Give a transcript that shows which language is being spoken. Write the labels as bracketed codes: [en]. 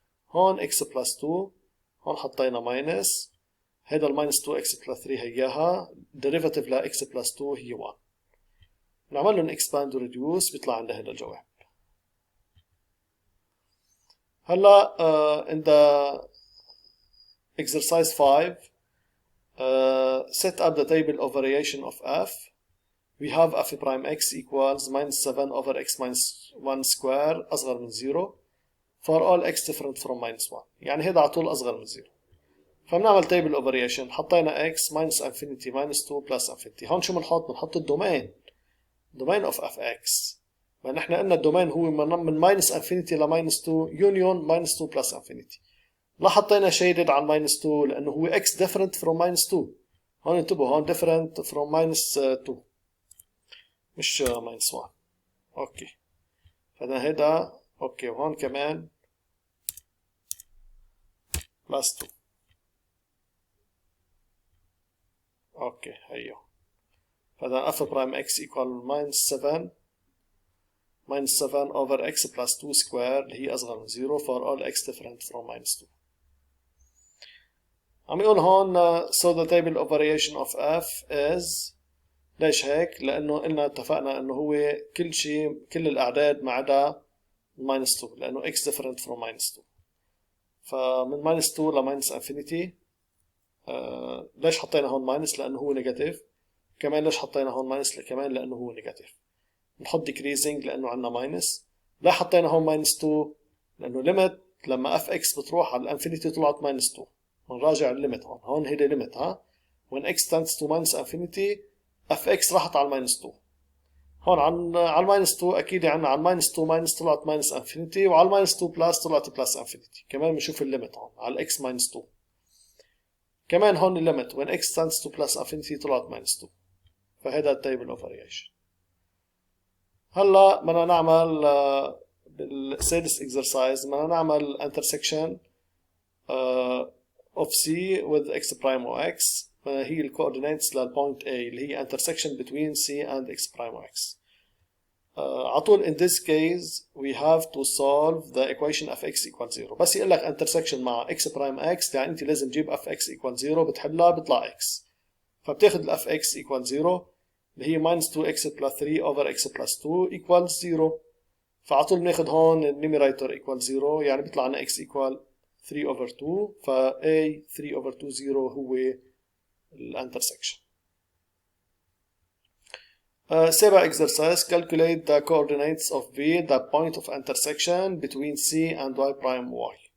[en] هون x plus 2، هون حطينا minus، هيدا ال minus 2x plus 3 هياها، derivative ل x plus 2 هي 1. [ar] نعمل لهم expand و reduce بيطلع عندنا هيدا الجواب. [en] هلا in the exercise 5 set up the table of variation of f. We have f prime x equals minus 7 over x minus 1 square [ar] أصغر من [en] 0 for all x different from minus 1. [ar] يعني هيدا على طول أصغر من 0. [en] فبنعمل table of variation. حطينا x minus infinity minus 2 plus infinity. [ar] هون شو بنحط؟ بنحط الدومين [en] domain of fx. [ar] ما نحن قلنا الدومين هو من [en] minus infinity ل minus 2 union minus 2 plus infinity. [ar] لا حطينا [en] shaded عن minus 2 لأنه هو x different from minus 2. [ar] هون انتبهوا، هون [en] different from minus 2 مش minus 1. [ar] اوكي، فاذا هيدا اوكي، وهون كمان plus 2. اوكي هيو. [en] فاذا f prime x equal minus 7 over x plus 2 square [ar] اللي هي أصغر من [en] 0 for all x different from minus 2. [ar] عم يقول هون [en] so the table of variation of f is. [ar] ليش هيك؟ لأنه قلنا اتفقنا إنه هو كل شيء كل الأعداد ما عدا minus 2 لأنه [en] x different from minus 2. فمن minus 2 ل minus infinity. [ar] ليش حطينا هون minus؟ لأنه هو negative. كمان ليش حطينا هون minus؟ كمان لأنه هو negative. نحط decreasing لأنه عنا minus. لا حطينا هون minus 2 لأنه limit لما fx بتروح على الانفينيتي طلعت minus 2. نراجع الليمت هون هيدا limit ها. [en] when x tends to minus infinity fx [ar] راحت على [en] minus 2. هون على minus 2 [ar] أكيد عنا على [en] minus 2 minus طلعت minus infinity، وعلى minus 2 plus طلعت plus infinity. [ar] كمان بنشوف الليمت هون على [en] x minus 2. [ar] كمان هون الليمت [en] when x tends to plus infinity طلعت minus 2. [ar] فهذا التيبل اوف فاريشن. هلا بدنا نعمل بالسادس exercise بدنا نعمل [en] intersection of C with x prime [ar] و x. هي الكوردينيتس للبوينت A اللي هي [en] intersection between C and x prime [ar] و x. على طول [en] in this case we have to solve the equation of x equals 0. [ar] بس يقول لك intersection مع x prime x يعني انت لازم تجيب [en] f x equals 0 [ar] بتحلها بيطلع x. [en] فبتاخذ ال f x equals 0 [ar] اللي هي [en] minus 2x plus 3 over x plus 2 equals 0. [ar] فعلى طول بناخذ هون النيميريتور equals 0 يعني بيطلع لنا [en] x equal 3 over 2. [ar] فا a 3 over 2 0 هو الانترسكشن. [en] سابع exercise calculate the coordinates of V, the point of intersection between C and y prime y.